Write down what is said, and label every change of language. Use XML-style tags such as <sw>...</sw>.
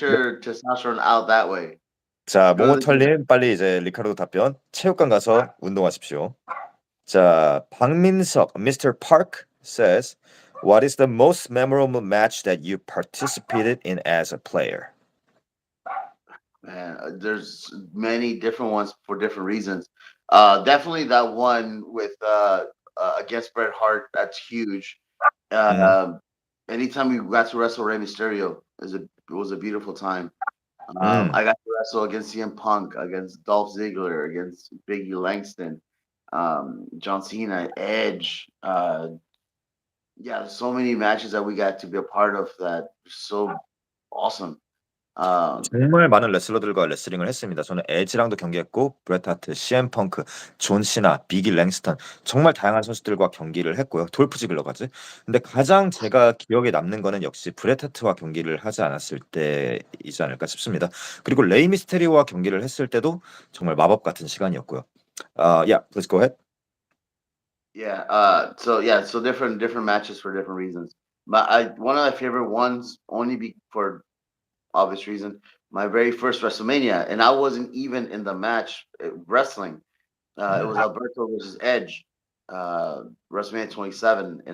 <en>your testosterone out that way.</en> <ko>자,</ko> <en>Go to the gym.</en> <ko>모모털님 빨리 이제 리카르도 답변. 체육관 가서 운동하십시오. 자, 박민석, Mr.</ko> <en>Park says, "What is the most memorable match that you participated in as a player?" Man, there's many different ones for different reasons. Definitely that one with against Bret Hart. That's huge. Mhm. Um, anytime we got to wrestle Rey Mysterio, it was a beautiful time. 음. I got to wrestle against CM Punk, against Dolph Ziggler, against Biggie Langston, John Cena, Edge. Yeah, so many matches that we got to be a part of that were so awesome. Um,</en> <ko>정말 많은 레슬러들과 레슬링을 했습니다. 저는 에지랑도 경기했고 브렛 하트, CM 펑크, 존 시나, 비기 랭스턴 정말 다양한 선수들과 경기를 했고요. 돌프 지글러까지. 근데 가장 제가 기억에 남는 거는 역시 브렛 하트와 경기를 하지 않았을 때이지 않을까 싶습니다. 그리고 레이 미스테리오와 경기를 했을 때도 정말 마법 같은 시간이었고요.</ko> <en>Yeah, please go ahead. yeah. So different matches for different reasons. One of my favorite ones only be for obvious reason. My very first WrestleMania, and I wasn't even in the match wrestling. It was 음, Alberto versus Edge, WrestleMania 27 in</en>